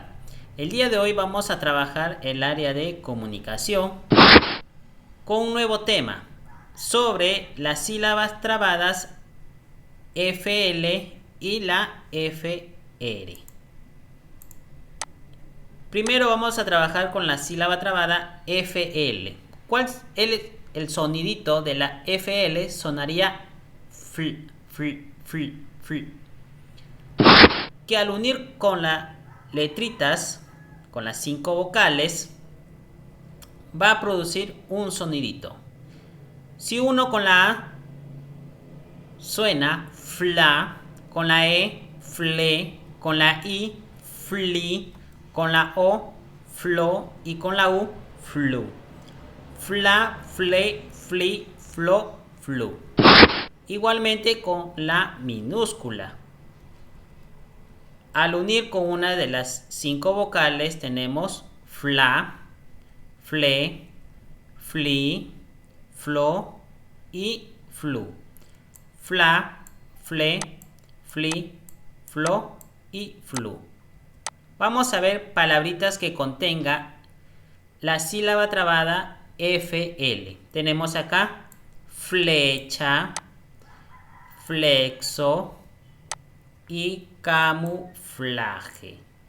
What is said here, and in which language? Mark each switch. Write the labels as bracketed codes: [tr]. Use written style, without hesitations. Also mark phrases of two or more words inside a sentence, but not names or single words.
[es] El día de hoy vamos a trabajar el área de comunicación con un nuevo tema sobre las sílabas trabadas FL y la FR. Primero vamos a trabajar con la sílaba trabada FL. ¿Cuál es el sonidito de la FL? Sonaría fl, fl, fl, fl, que al unir con las letritas, con las 5 vocales, va a producir un sonidito. Si uno con la A suena fla, con la E fle, con la I fli, con la O flo y con la U flu. Fla, fle, fli, flo, flu. Igualmente con la minúscula. Al unir con una de las 5 vocales tenemos fla, fle, fli, flo y flu. Fla, fle, fli, flo y flu. Vamos a ver palabritas que contenga la sílaba trabada FL. Tenemos acá flecha, flexo y camuflaje.